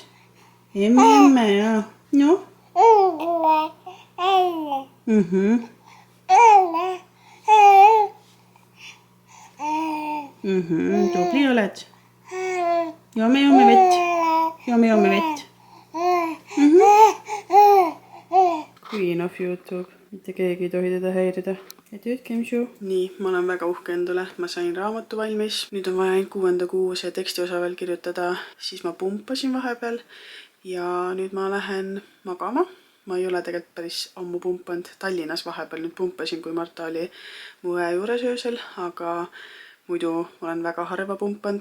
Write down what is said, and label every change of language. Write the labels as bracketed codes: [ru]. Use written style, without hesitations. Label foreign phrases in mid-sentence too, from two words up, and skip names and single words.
[et] Emme ja. Noh. Tubli oled. Joome vett. Joome vett. [en] Queen of YouTube. [et] Mitte keegi ei tohi teda häirida. Et ütkem su. Nii, ma olen väga uhke endale. Ma sain raamatu valmis. Nüüd on vaja 6. kuu see tekstiosa veel kirjutada. Siis ma pumpasin vahepeal. Ja nüüd ma lähen magama. Ma ei ole tegelikult päris ammu pumpanud. Tallinnas vahepeal nüüd pumpasin, kui Marta oli mu õe juures öösel, aga muidu olen väga harva pumpanud.